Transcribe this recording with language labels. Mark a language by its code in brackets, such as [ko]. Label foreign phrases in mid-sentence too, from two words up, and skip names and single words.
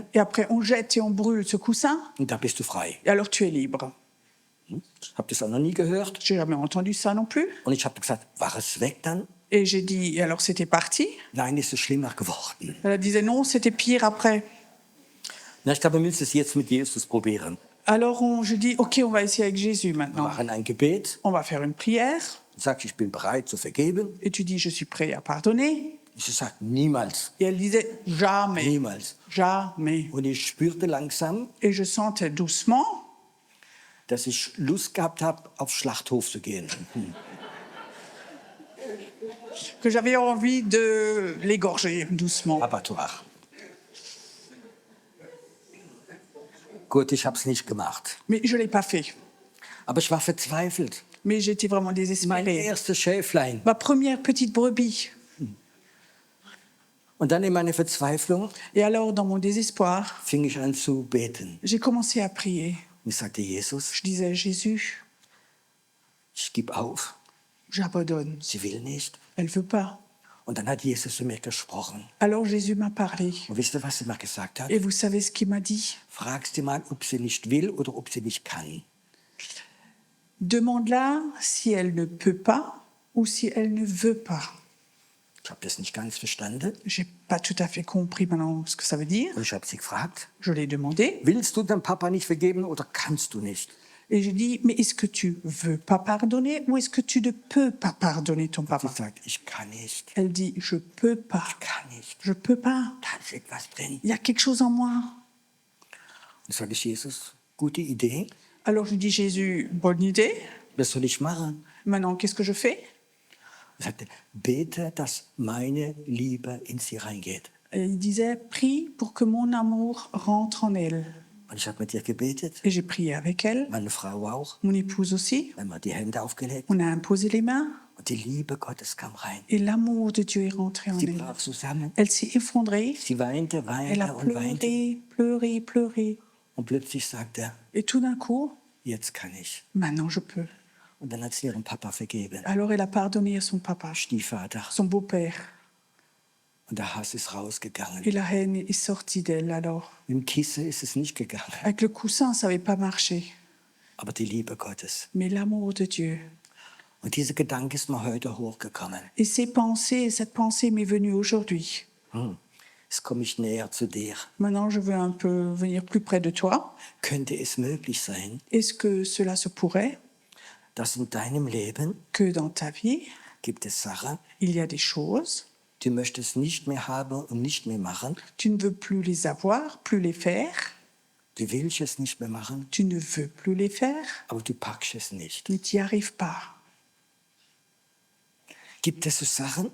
[fr] Et après, on jette et on brûle ce coussin, [de] und dann bist du frei. [fr] et alors tu es libre. [de] Ich habe das auch noch nie gehört. [fr] J'ai jamais entendu ça non plus. [de] Und ich habe gesagt, war es weg dann? [fr] Et j'ai dit, et alors c'était parti. [de] Nein, ist es schlimmer geworden. [fr] Elle disait non, c'était pire après. [de] Na, ich glaube, wir müssen es jetzt mit Jesus probieren. [fr] Alors je dis, ok, on va essayer avec Jésus [de] Wir [fr] maintenant. [de] machen ein Gebet. [fr] On va faire une prière. [de] Du sagst, ich bin bereit zu vergeben. [fr] Et tu dis, je suis prêt à pardonner. [de] Ich sage, niemals, [fr] Et elle disait, jamais, [de] niemals. [fr] jamais. [de] Und ich spürte langsam, [fr] Et je sentais doucement [de] dass ich Lust gehabt habe, auf Schlachthof zu gehen. [fr] que j'avais envie de l'égorger doucement. Abattoir. [de] Gut, ich habe es nicht gemacht. [fr] Mais je ne l'ai pas fait. [de] Aber ich war verzweifelt. [fr] Mais j'étais vraiment [de] Mein [fr] désespérée. [de] erstes Schäflein. [fr] Ma première petite brebis. [de] Und dann in meiner Verzweiflung [fr] Et alors, dans mon désespoir, [de] fing ich an zu beten. [fr] j'ai commencé à prier. [de] Und ich sagte, Jesus, [fr] Je disais, Jésus, [de] ich gebe auf. [fr] j'abandonne. [de] Sie will nicht. [fr] Elle veut pas. [de] Und dann hat Jesus zu mir gesprochen. [fr] Alors Jésus m'a parlé. [de] Und wisst ihr, was er mir gesagt hat? [fr] Et vous savez ce qu'il m'a dit? [de] Frag sie mal, ob sie nicht will oder ob sie nicht kann. [fr] Demande-la si elle ne peut pas ou si elle ne veut pas. [de] Ich habe das nicht ganz verstanden. [fr] J'ai pas tout à fait compris maintenant ce que ça veut dire. [de] Und ich habe sie gefragt, [fr] Je l'ai demandé [de] willst du deinem Papa nicht vergeben oder kannst du nicht? [fr] et j'ai dit, mais est-ce que tu veux pas pardonner ou est-ce que tu ne peux pas pardonner ton [de] Sie [fr] papa? [de] sagt, ich kann nicht. [fr] Elle dit, je peux pas. [de] Kann nicht. [fr] Je peux pas. [de] Da ist etwas drin. [fr] Il y a quelque chose en moi. [de] Dann sage ich, Jesus, gute Idee. [fr] Alors je dis, Jésus, bonne idée. [de] Was soll ich machen? [fr] Maintenant, qu'est-ce que je fais? [de] Er sagte, bete, dass meine Liebe in sie reingeht. [fr] Et il disait, prie pour que mon amour rentre en elle. [de] Und ich habe mit ihr gebetet, [fr] Et j'ai prié avec elle, [de] meine Frau auch. [fr] mon épouse aussi. [de] Wir haben die Hände aufgelegt [fr] On a imposé les mains [de] und die Liebe Gottes kam rein. [fr] et l'amour de Dieu est rentré en [de] Sie [fr] elle. [de] brach zusammen. [fr] Elle s'est effondrée, [de] Sie weinte, [fr] elle a [de] weinte und weinte. [fr] pleuré, pleuré, pleuré. [de] Und plötzlich sagte er, [fr] Et tout d'un coup, [de] jetzt kann ich. [fr] maintenant je peux. [de] Und dann hat sie ihrem Papa vergeben. [fr] Alors elle a pardonné à son papa, [de] Stiefvater. [fr] son beau-père. [de] Und der Hass ist rausgegangen. [fr] Et la haine est sortie d'elle alors. [de] Mit dem Kissen ist es nicht gegangen. [fr] Avec le coussin, ça n'avait pas marché. [de] Aber die Liebe Gottes. [fr] Mais l'amour de Dieu. [de] Und dieser Gedanke ist mir heute hochgekommen. [fr] Et cette pensée m'est venue aujourd'hui. [de] Jetzt komme ich näher zu dir. [fr] Maintenant, je veux un peu venir plus près de toi. [de] Könnte es möglich sein, [fr] Est-ce que cela se pourrait [de] dass in deinem Leben [fr] que dans ta vie, [de] gibt es Sachen, [fr] il y a des choses, [de] du möchtest nicht mehr haben und nicht mehr machen? [fr] tu ne veux plus les avoir, plus les faire, [de] Du willst es nicht mehr machen, [fr] tu ne veux plus les faire, [de] aber du packst es nicht. [fr] mais tu n'y arrives pas. [de] Gibt es so Sachen,